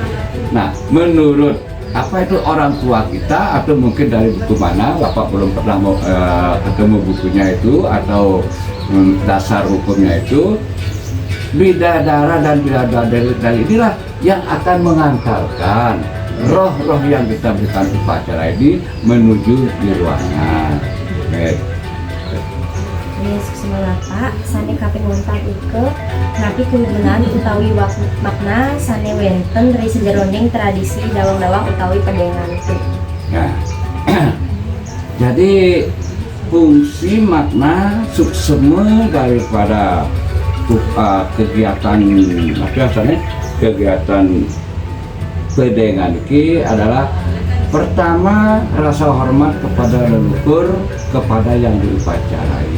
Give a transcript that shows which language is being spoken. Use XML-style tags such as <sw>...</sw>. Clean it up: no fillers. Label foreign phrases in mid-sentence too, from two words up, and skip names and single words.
<id>Nah, menurut apa itu orang tua kita, atau mungkin dari buku mana, Bapak belum pernah ketemu bukunya itu atau dasar hukumnya itu, bidadara dan bidadari inilah yang akan mengantarkan roh-roh yang kita berikan upacara ini menuju di ruangan. Yes,</id> <ban>semalapa sane kaping 4 ike napi kuheunan utawi makna sane wenten dari sejeroning tradisi dawang-dawang utawi pedengan itu.</ban> <id>Nah, jadi fungsi makna suksema daripada kegiatan kegiatan pedengan ini adalah pertama, rasa hormat kepada leluhur, kepada yang diupacarai.</id>